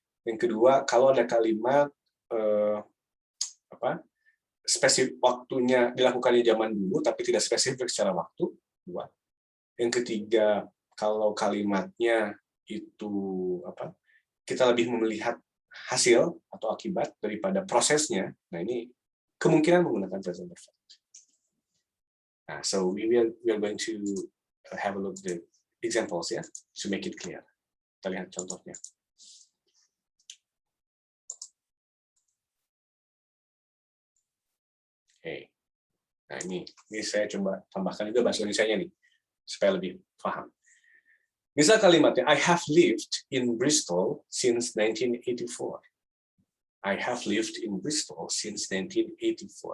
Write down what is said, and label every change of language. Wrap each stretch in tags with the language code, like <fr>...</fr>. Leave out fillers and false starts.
<id>Yang kedua, kalau ada kalimat spesifik waktunya dilakukannya zaman dulu tapi tidak spesifik secara waktu, dua. Yang ketiga, kalau kalimatnya itu kita lebih melihat hasil atau akibat daripada prosesnya. Nah, ini kemungkinan menggunakan present perfect.</id> <en>Nah, so we are going to have a look at the examples ya, to make it clear.</en> <id>Kita lihat contohnya. Oke. Nah, ini saya coba tambahkan juga bahasa Indonesianya nih, supaya lebih paham. Misal kalimatnya,</id> <en>I have lived in Bristol since 1984. I have lived in Bristol since 1984.</en>